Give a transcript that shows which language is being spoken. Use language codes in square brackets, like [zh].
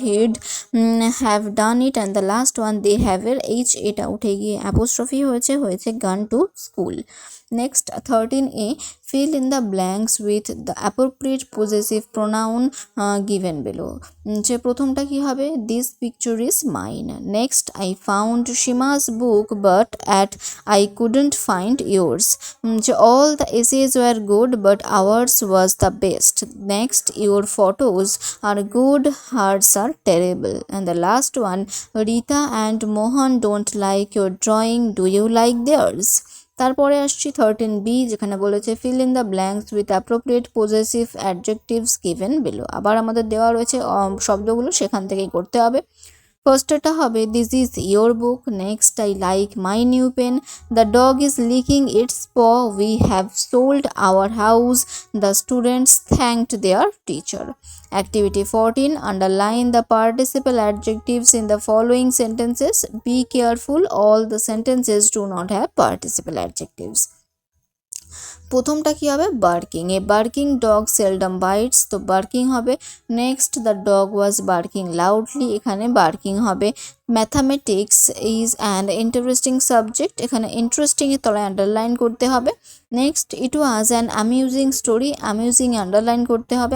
[en] He'd have done it. And the last one, they have এর H এটা উঠে গিয়ে অ্যাপোস্ট্রফি হয়েছে gone to school. Next 13a, fill in the blanks with the appropriate possessive pronoun given below. [bn] যে প্রথমটা কি হবে, [en] this picture is mine. Next, I found Shima's book but I couldn't find yours. যে all the essays were good but ours was the best. Next, your photos are good, hers are terrible. And the last one, Rita and Mohan don't like your drawing, do you like theirs? [bn] তারপরে আসছি 13b, যেখানে বলেছে [en] Fill in the blanks with appropriate possessive adjectives given below. [bn] আবার আমাদের দেওয়া রয়েছে শব্দগুলো, সেখান থেকেই করতে হবে। [en] ফার্স্টটা হবে this is your book. Next, I like my new pen. The dog is licking its paw. We have sold our house. The students thanked their teacher. Activity 14, underline the participle adjectives in the following sentences. Be careful, all the sentences do not have participle adjectives. [bn] প্রথমটা কি হবে, barking. [en] a barking dog seldom bites, [bn] তো barking হবে। [en] next, the dog was barking loudly, [bn] এখানে barking হবে। [en] mathematics is an interesting subject, [bn] এখানে interesting এর তলায় আন্ডারলাইন করতে হবে। [en] next, it was an amusing story, [bn] amusing A underline করতে হবে।